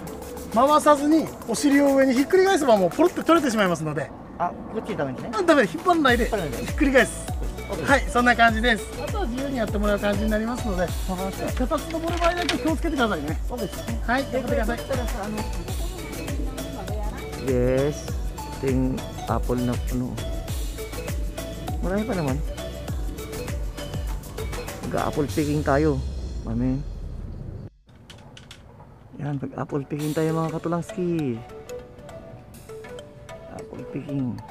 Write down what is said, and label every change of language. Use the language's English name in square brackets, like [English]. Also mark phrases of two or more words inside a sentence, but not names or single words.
[Japanese] 回さずにお尻を上にひっくり返せばもうポロッと取れてしまいますので。あ、こっちダメですね。ダメで引っ張らないでひっくり返す。はい、そんな感じです。あとは自由にやってもらう感じになりますので、脚立登る場合だけ気をつけてくださいね。そうですね。はい、やってください。 [English] Yes, [Filipino] ito yung apple na puno. Marami pa naman. Mag- [English] apple picking [Filipino] tayo. Amen. Yan, mag- [English] apple picking [Filipino] tayo mga katulangski. [English] Apple picking.